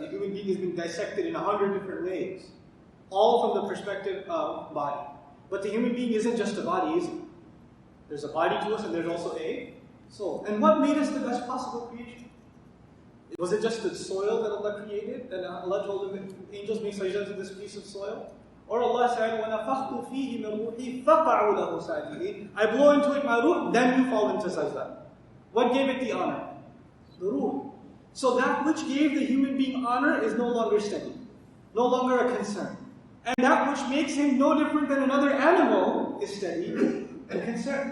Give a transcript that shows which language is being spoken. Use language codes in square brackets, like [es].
[en] The human being has been dissected in 100 different ways, all from the perspective of body. But the human being isn't just a body, is it? There's a body to us and there's also a soul. And what made us the best possible creation? Was it just the soil that Allah created? And Allah told the angels, make sajda to this piece of soil? Or Allah said, [ar] وَنَفَخْتُ فِيهِ مِنْ رُوحِي فَقَعُوا لَهُ سَاجِدِينَ. [en] I blow into it my ruh, then you fall into sajda. What gave it the honor? The ruh. So that which gave the human being honor is no longer studied. no longer a concern. And that which makes him no different than another animal is steady and concern.